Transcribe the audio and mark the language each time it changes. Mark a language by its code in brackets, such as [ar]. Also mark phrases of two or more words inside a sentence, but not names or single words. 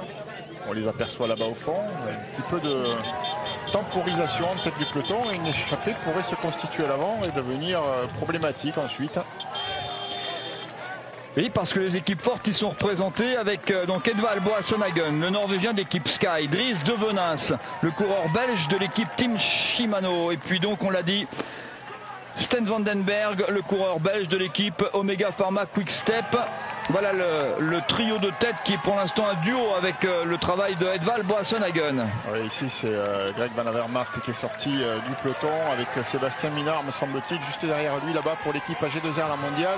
[fr] On les aperçoit là-bas au fond. Un petit peu de temporisation en tête du peloton et une échappée pourrait se constituer à l'avant et devenir problématique ensuite. Oui, parce que les équipes fortes y sont représentées avec donc Edvald Boasson Hagen, le Norvégien de l'équipe Sky, Dries De Venins, le coureur belge de l'équipe Team Shimano, et puis donc on l'a dit, Sten van den Berg, le coureur belge de l'équipe Omega Pharma Quick Step. Voilà le trio de tête qui est pour l'instant un duo avec le travail de Edvald Boasson Hagen. Oui, ici c'est Greg Van Avermaet qui est sorti du peloton avec Sébastien Minard, me semble-t-il, juste derrière lui là-bas pour l'équipe AG2R la mondiale.